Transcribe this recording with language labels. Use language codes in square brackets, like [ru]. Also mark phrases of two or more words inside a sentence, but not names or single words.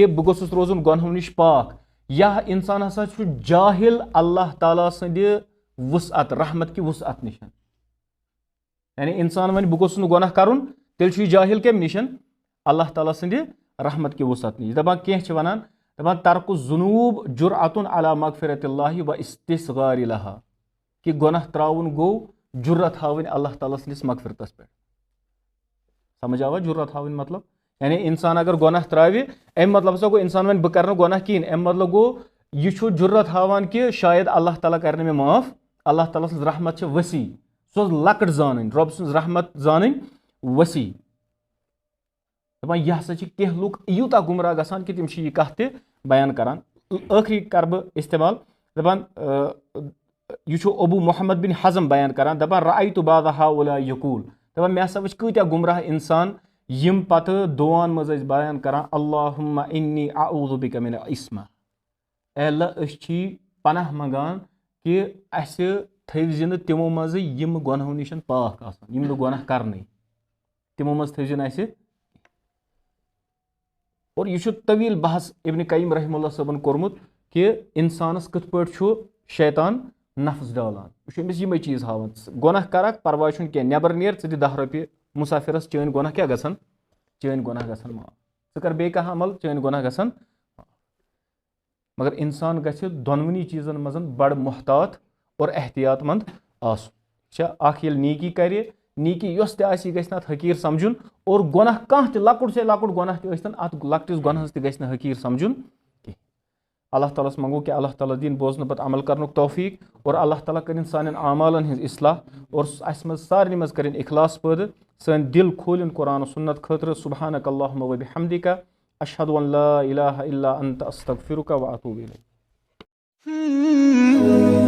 [ks] बह गोसुस रोजुन गुनाहों निश पाक या इंसान हसा जाहिल अल्लाह ताला सद वुसअत रहमत की वुसअत निश यानी इंसान वन बह गोसुस गुनाह करुन तेल जाहिल कम निश अल्लाह ताला सद रहमत की वुसअत निश दपान कह वनान दपान [ar] ترك ذنوب جرأة على مغفرة الله و استصغار لها [ks] कि गुनाह त्राउन गो जुर्रत हावन अल्लाह ताला सदिस मगफिरतस पे समझ आवा जुर्रत हावन मतलब यानी इंसान अगर गुनाह त्रावे अम मतलब हसा गो इंसान वन बह कर गुनाह कहीं अम मतलब गो यह जुर्रत हावान कि शायद अल्लाह ताला कर मे माफ अल्लाह ताला सज रहमत वसी सो लकट जान रब सज रहमत जान वसी दपान यह हसा कह लुक यूता गुमराह गसान कि तिम यह कह बयान करान आखिरी कर बह इस्तेमाल दपान यह अबू मोहम्मद बिन हज़म बयान करान दपान [ar] رأيت بعض هؤلاء يقول [ks] दपान मे हसा वच कत्या गुमराह इंसान यम पत दुआन मज बयान करान [ar] اللهم إني أعوذ بك من عصمة [ks] ए अल्लाह छी पनाह मंगान कि अस थवजिन तिमो मज यम गुनाहों निश पाक आसान यम गुनाह करने तिमो मज थवजिन अस और यह तवील बहस इब्न कय्यिम रहमतुल्लाह सबन कोरमुत कि इंसानस कथ पे शैतान नफ्स डालान यह अमिस यमे चीज हावन गुनाह करक परवाह कह नबर नेर दी 10 रुपये मुसाफिरस चैन गुनाह क्या गसन चैन गुनाह गसन माफ ज कर बे कह अमल चैन गुनाह गसन मगर इंसान गछ दोनवनी चीजन मजन बड़ मुहतात और एहतियातमंद आस नीकी करे नीकी योस ते गछ न हकीर समझुन और गुनाह कह लकुट से लकुट गुनाह तन अत लकटिस गुनाहस गछ न हकीर समझुन अल्लाह ताला से मंगो कि अल्लाह ताला दीन बोजन पत अमल करनुक तौफीक और अल्लाह ताला करें सान आमालन हिंज इस्लाह और अस मज सारे मज करें इखलास पैद सन दिल खोलन कुरान सुन्नत खतर [ar] سبحانك اللهم وبحمدك أشهد أن لا إله إلا أنت أستغفرك وأتوب إليك